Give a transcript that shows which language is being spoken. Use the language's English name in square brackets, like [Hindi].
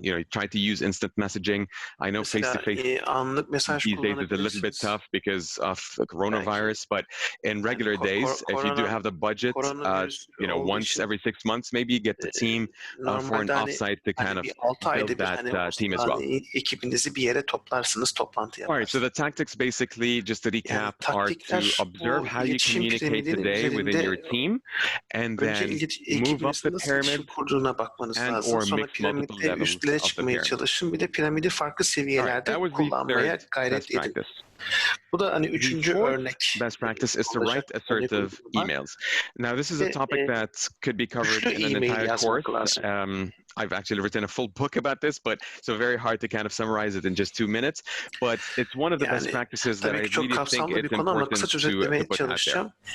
[English] You try to use instant messaging. I know face-to-face [Turkish] anlık mesaj [English] these days is a little bit tough because of the coronavirus, but in regular days, if you do have the budget, once every 6 months, maybe you get the team for an offsite to kind of build that team as well. [Turkish] Ekibinizi bir yere toplarsınız, toplantı yaparsınız. [English] All right, so the tactics basically, just to recap, are to observe how you communicate today within your team, and then move up the pyramid and or mix multiple levels of the pyramid. [Turkish] Çalışın, bir de piramidi farklı seviyelerde kullanmaya gayret edin. Bu da hani üçüncü örnek. [English] Best practice is to write assertive emails. Now, this is a topic that could be covered in an entire course. I've actually written a full book about this, but so very hard to kind of summarize it in just 2 minutes. But it's one of the best practices that I really think it's important to put out there.